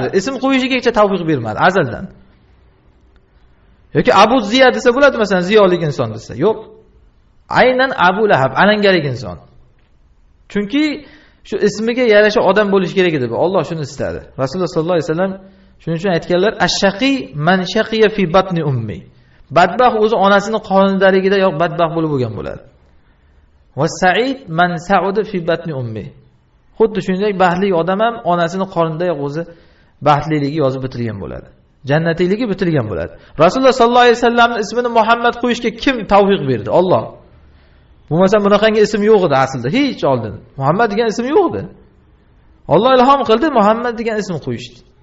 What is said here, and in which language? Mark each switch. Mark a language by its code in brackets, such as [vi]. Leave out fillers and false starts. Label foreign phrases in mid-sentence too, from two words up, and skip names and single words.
[uz] Ism qo'yishigacha tavfiq bermadi azaldan. Yoki Abu Ziya desa bo'ladi, masalan ziyolik inson desa. Yo'q. Aynan Abu Lahab, alangalik inson. Chunki shu ismiga yarasha odam bo'lish kerak edi bu. Alloh shuni istadi. Rasululloh [ar] صلى الله عليه وسلم [uz] shuning uchun aytganlar, [ar] الشقي من شقي في بطن أمه. [uz] Badbaxt o'zi onasining qonidaligida yo'q badbaxt bo'lib bo'lgan bo'ladi. [ar] وسعيد من سعد في بطن أمه. [uz] Xuddi shunday baxtli odam ham onasining qornida yo'q o'zi baxtliligi yozib bitirgan bo'ladi. Jannatiyligi bitirgan bo'ladi. Rasululloh [ar] صلى الله عليه وسلم [uz] ismini Muhammad qo'yishga kim tavfiq berdi? Alloh. Bo'lmasa bunaqangi ism yo'q edi aslida, hech oldin. Muhammad degan ism yo'q edi. Alloh ilhom qildi, Muhammad degan ism qo'yishdi.